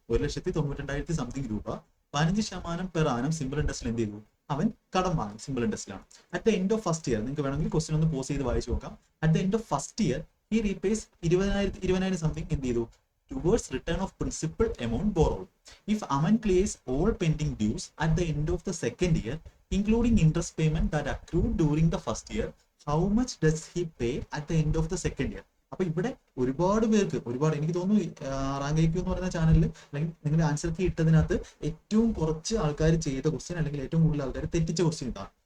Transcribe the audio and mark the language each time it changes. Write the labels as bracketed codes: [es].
[ml] 1,92,000 something രൂപ 15% per annum simple ഇൻട്രസ്റ്റിൽ എന്ത് ചെയ്തു, അവൻ കടം വാങ്ങി. Simple ഇൻട്രസ്റ്റിലാണ്. At the end of first year, നിങ്ങൾക്ക് വേണമെങ്കിൽ ക്വസ്റ്റ്യൻ ഒന്ന് പോസ് ചെയ്ത് വായിച്ചു നോക്കാം. At the end of first year ഈ റീപേസ് 20,000 സംതിങ് എന്ത് ചെയ്തു [en] towards return of principal amount borrowed. If Aman clears all pending dues at the end of the second year, including interest payment that accrued during the first year, how much does he pay at the end of the second year? [ml] അപ്പൊ ഇവിടെ ഒരുപാട് പേർക്ക് എനിക്ക് തോന്നുന്നു rank IQ എന്ന് പറയുന്ന ചാനലിൽ അല്ലെങ്കിൽ നിങ്ങളുടെ ആൻസർ കീ ഇട്ടതിനകത്ത് ഏറ്റവും കുറച്ച് ആൾക്കാർ ചെയ്ത ക്വസ്റ്റ്യൻ അല്ലെങ്കിൽ ഏറ്റവും കൂടുതൽ ആൾക്കാർ തെറ്റിച്ച ക്വസ്റ്റ്യൻ ഇതാണ്.